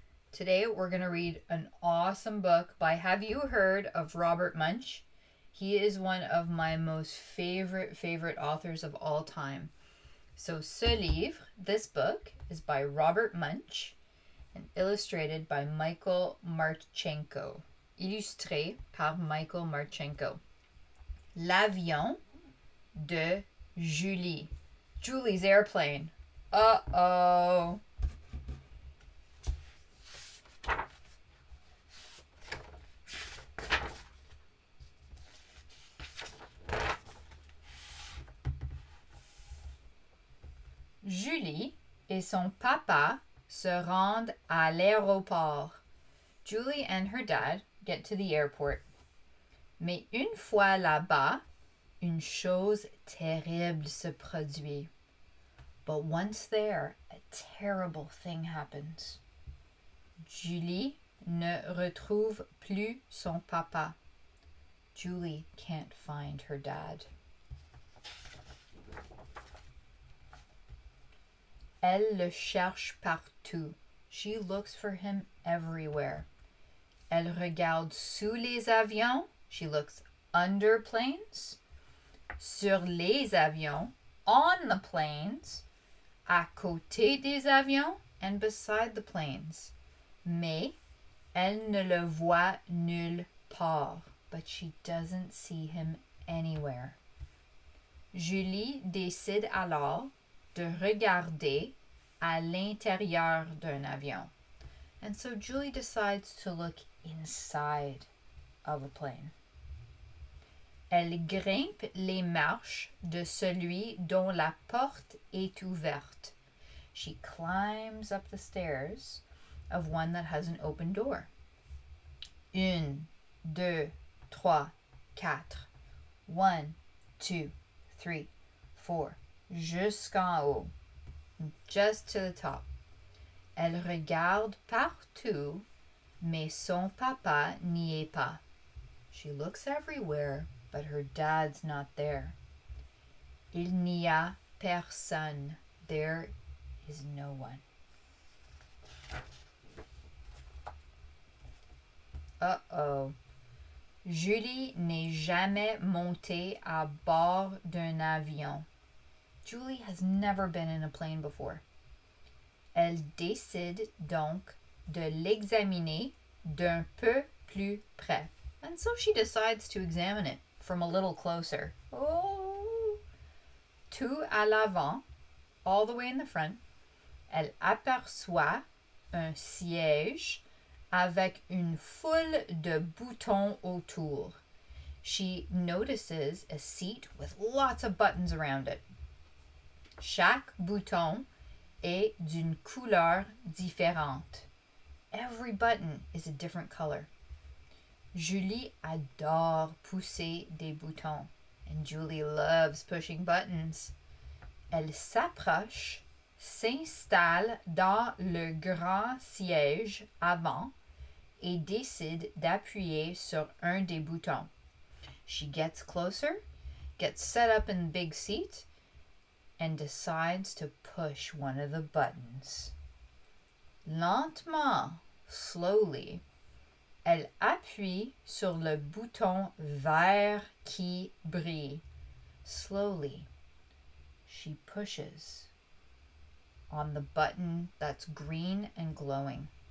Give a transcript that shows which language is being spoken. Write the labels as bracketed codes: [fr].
[en] Today we're going to read an awesome book by, have you heard of Robert Munsch? He is one of my most favorite authors of all time. So [fr] ce livre, [en] this book, is by Robert Munsch and illustrated by Michael Marchenko. [fr] Illustré par Michael Marchenko. L'avion de Julie. [en] Julie's airplane. Uh-oh. [fr] Julie et son papa se rendent à l'aéroport. [en] Julie and her dad get to the airport. [fr] Mais une fois là-bas, une chose terrible se produit. [en] But once there, a terrible thing happens. [fr] Julie ne retrouve plus son papa. [en] Julie can't find her dad. [fr] Elle le cherche partout. [en] She looks for him everywhere. [fr] Elle regarde sous les avions. [en] She looks under planes. [fr] Sur les avions. [en] On the planes. [fr] À côté des avions. [en] And beside the planes. [fr] Mais elle ne le voit nulle part. [en] But she doesn't see him anywhere. [fr] Julie décide alors de regarder à l'intérieur d'un avion. [en] And so Julie decides to look inside of a plane. [fr] Elle grimpe les marches de celui dont la porte est ouverte. [en] She climbs up the stairs of one that has an open door. [fr] Une, deux, trois, quatre. [en] 1, 2, 3, 4. [fr] Jusqu'en haut. [en] Just to the top. [fr] Elle regarde partout, mais son papa n'y est pas. [en] She looks everywhere, but her dad's not there. [fr] Il n'y a personne. [en] There is no one. Uh-oh. [fr] Julie n'est jamais montée à bord d'un avion. [en] Julie has never been in a plane before. [fr] Elle décide donc de l'examiner d'un peu plus près. [en] And so she decides to examine it from a little closer. Oh! [fr] Tout à l'avant, [en] all the way in the front, [fr] elle aperçoit un siège avec une foule de boutons autour. [en] She notices a seat with lots of buttons around it. [fr] Chaque bouton est d'une couleur différente. [en] Every button is a different color. [fr] Julie adore pousser des boutons. [en] And Julie loves pushing buttons. [fr] Elle s'approche, s'installe dans le grand siège avant et décide d'appuyer sur un des boutons. [en] She gets closer, gets set up in the big seat, and decides to push one of the buttons. [fr] Lentement, [en] slowly, [fr] elle appuie sur le bouton vert qui brille. [en] Slowly, she pushes on the button that's green and glowing.